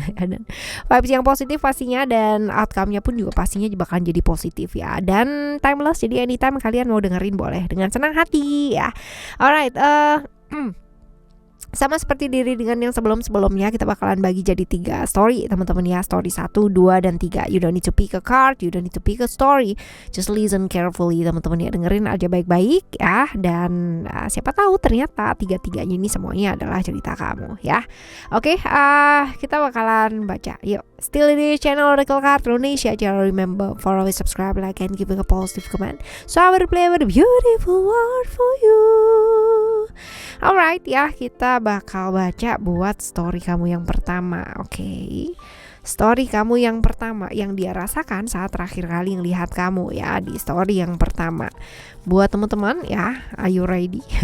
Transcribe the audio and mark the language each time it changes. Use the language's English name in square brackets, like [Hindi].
[Indonesian] Dan vibes yang positif pastinya, dan outcome-nya pun juga pastinya bakalan jadi positif ya. Dan timeless, jadi anytime kalian mau dengerin boleh dengan senang hati ya. Alright, sama seperti diri dengan yang sebelum-sebelumnya, kita bakalan bagi jadi 3 story teman-teman ya. Story 1, 2, dan 3. [English] You don't need to pick a card, you don't need to pick a story. Just listen carefully [Indonesian] teman-teman ya, dengerin aja baik-baik ya. Dan siapa tahu ternyata 3-3-nya ini semuanya adalah cerita kamu ya. Oke, kita bakalan baca. Yuk, still di channel Oracle Card Indonesia. Jangan [English] remember for always subscribe, like, and give a positive comment, so I will play with a beautiful word for you. [Indonesian] Alright ya, kita bakal baca buat story kamu yang pertama. Oke. Story kamu yang pertama yang dia rasakan saat terakhir kali ngelihat kamu ya, di story yang pertama. Buat teman-teman ya, [English] are you ready?